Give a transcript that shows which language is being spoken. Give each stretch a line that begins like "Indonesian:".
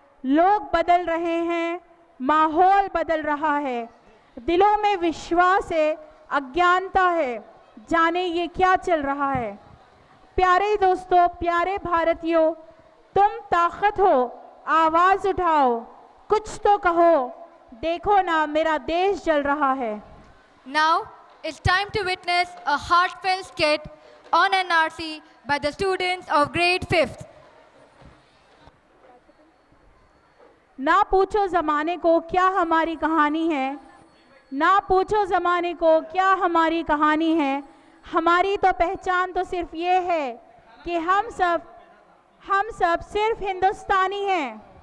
Hindi: लोग बदल रहे हैं, माहौल बदल रहा है, दिलों में विश्वास है, अज्ञानता है। जाने ये क्या चल रहा है। प्यारे दोस्तों, प्यारे भारतीयों, तुम ताकत हो, आवाज उठाओ, कुछ तो कहो। देखो ना, मेरा देश जल रहा है।
English: Now it's time to witness a heartfelt skit on NRC by the students of grade 5th.
Hindi: ना पूछो ज़माने को क्या हमारी कहानी है, ना पूछो ज़माने को क्या हमारी कहानी है। हमारी तो पहचान तो सिर्फ ये है कि हम सब सिर्फ हिंदुस्तानी हैं।